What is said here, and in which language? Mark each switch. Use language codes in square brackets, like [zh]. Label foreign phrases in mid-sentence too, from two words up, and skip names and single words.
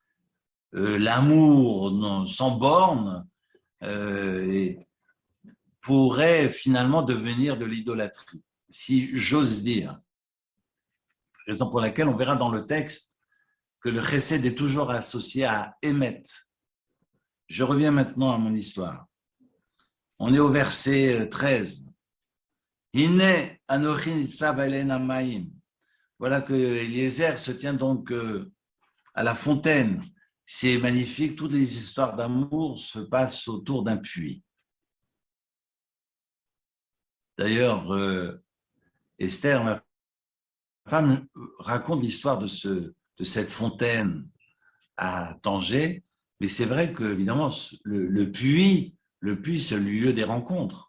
[fr] L'amour sans borne pourrait finalement devenir de l'idolâtrie, si j'ose dire. Raison pour laquelle on verra dans le texte que le chesed est toujours associé à émet. Je reviens maintenant à mon histoire. On est au verset 13. [he] הנה אנכי נצב על עין המים. [fr] Voilà que Eliezer se tient donc à la fontaine. C'est magnifique, toutes les histoires d'amour se passent autour d'un puits. D'ailleurs, Esther, ma femme, raconte l'histoire de cette fontaine à Tanger, mais c'est vrai que, évidemment, le puits, c'est le lieu des rencontres.